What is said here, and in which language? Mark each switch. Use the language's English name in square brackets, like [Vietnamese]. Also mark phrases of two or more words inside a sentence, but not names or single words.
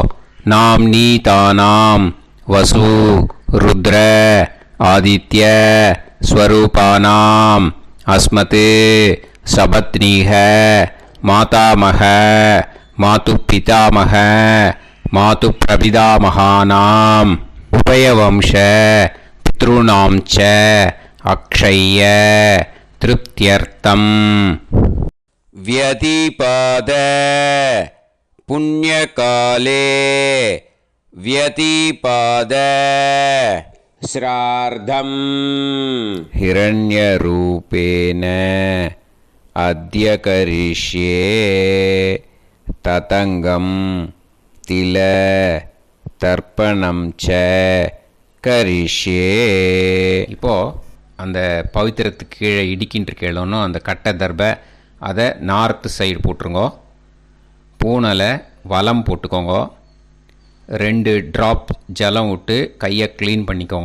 [Sanskrit] नाम् नी तानाम् वसु रुद्र आदित्य स्वरूपाणाम् अस्मत् सपत्नीक मातामह मातु पितामह मातु प्रपितामहानाम् उभयवंश पितृणां च अक्षय्य तृप्त्यर्थम्. व्यतिपाद पुण्यकाले व्यतिपाद श्रार्धम् हिरण्यरूपेण अद्य करिष्ये ततङ्गं तिल तर्पणं च करिष्ये. [Tamil] இப்போது அந்த பவித்திரத்துக்கு கீழே இடிக்கின்ற கேளணும் அந்த கட்டை தர்பை அதை [English] north side [Tamil] போட்டுருங்கோ. பூனலை வலம் போட்டுக்கோங்க. 2 ட்ராப் ஜலம் விட்டு கையை க்ளீன் பண்ணிக்கோங்க.